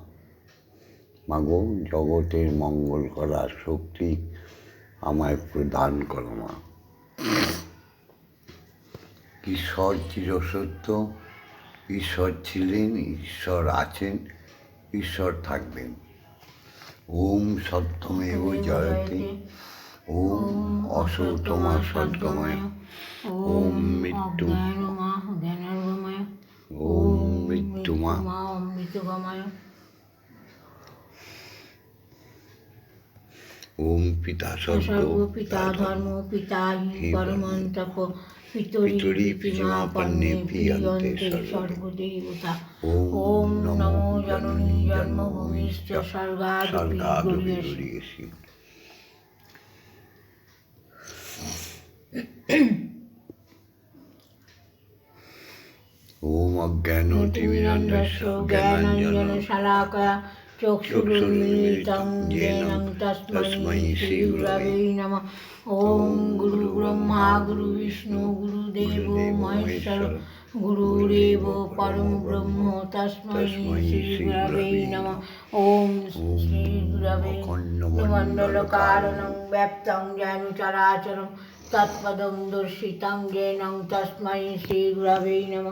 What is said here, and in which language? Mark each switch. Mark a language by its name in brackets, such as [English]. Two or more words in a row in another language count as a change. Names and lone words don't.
[Bangla] মাগো, জগতের মঙ্গল করার শক্তি আমায় প্রদান করো মা। ঈশ্বর চিরসত্য, ঈশ্বর ছিলেন, ঈশ্বর আছেন, ঈশ্বর থাকবেন। [Sanskrit] ওম সত্যমেব জয়তে, ওম অসতমা সদ্গময়, ওম মৃত্যু ওম মৃত্যুমা অমৃতগময়, ওম পিতা সর্ব পিতা ধর্ম পিতা হি পরমং তপ পিতরি পিতৃমা পন্নে প্রিয়ন্তে সর্বদেবতা। ওম নমো জননী জন্মভূমিশ্চ স্বর্গাদপি গরীয়সী। ওম অজ্ঞানতিমিরন্ধস্য জ্ঞানাঞ্জন শলাকয়া চক্ষুरुन्मीलितं येन तस्मै श्रीगुरवे नमः। ओम गुरु ब्रह्मा गुरु विष्णु गुरुदेवो महेश्वर गुरुरेव परम ब्रह्म तस्मै श्रीगुरवे नमः। ओम श्रीगुरवे मंडलकारणं व्याप्तं येन चराचरं तत्पदं दर्शितं येन तस्मै श्रीगुरवे नमः।